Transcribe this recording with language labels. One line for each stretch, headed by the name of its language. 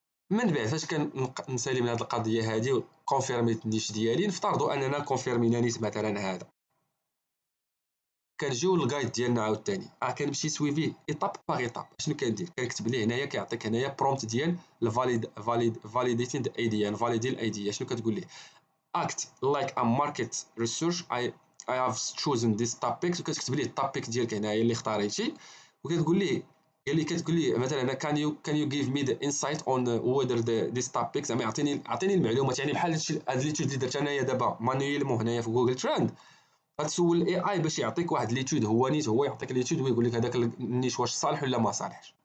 Arabic: من بعد فاش كنسالي من هاد القضيه هادي كونفيرميت النيش ديالي، نفترضوا اننا كونفيرمينا نيت مثلا هذا. كنجيو للغايد ديالنا عاوتاني كنمشي سويفي ايطاب باغ ايطاب. شنو كندير؟ كنكتب ليه هنايا كيعطيك هنايا برومبت ديال فاليديتين اي دي، يعني فاليدي الاي دي. شنو كتقول ليه؟
English: act like a market research I have chosen this topic.
Arabic: وكتكتب ليه التوبيك ديالك هنايا اللي اختاريتي، وكتقول ليه قال لي كتقول ليه مثلا انا
English: can you give me the insight on whether this topic،
Arabic: زعما عطيني المعلومات. يعني بحال هاد ليتود اللي درت انايا دابا مانويلمون هنايا في جوجل ترند، غتسول الاي اي باش يعطيك واحد ليتود، هو نيت هو يعطيك ليتود ويقول لك هذاك النيت واش صالح ولا ما صالحش.